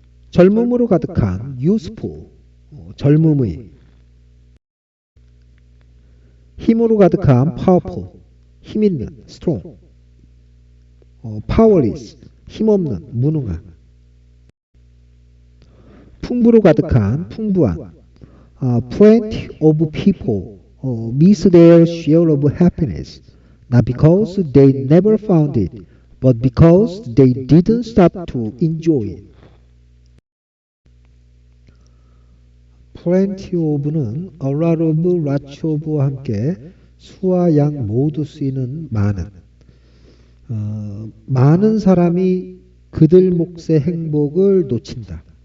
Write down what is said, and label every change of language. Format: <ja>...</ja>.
<ko>젊음으로 가득한 youthful 젊음의. 힘으로 가득한 powerful, 힘있는 strong. powerless, 힘없는 무능한. 풍부로 가득한 풍부한.</ko> <en>plenty of people miss their share of happiness, not because they never found it, but because they didn't stop to enjoy it.</en> <ko>plenty of는 a lot of, lots of와 함께 수와 양 모두 쓰이는 많은. 많은 사람이 그들 몫의 행복을 놓친다.</ko>